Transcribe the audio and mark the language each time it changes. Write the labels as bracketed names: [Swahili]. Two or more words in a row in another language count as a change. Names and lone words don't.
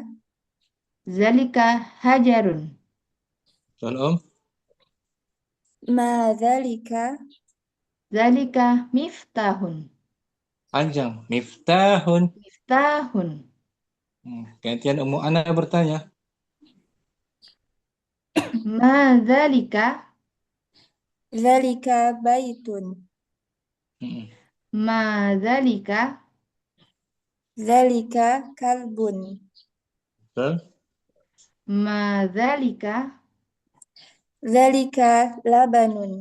[Arabic] Zalika hajarun. [Indonesian] Betul, [Arabic] Ma dzalika? Zalika miftahun. [Indonesian] Panjang. Miftahun. [Arabic] Miftahun. [Indonesian] Gantian Ummu Ana bertanya. [Arabic] Ma zalika. Dzalika baitun. Ma zalika. Dzalika kalbun. [Indonesian] Betul. [Arabic] Ma zalika. Dzalika labanun.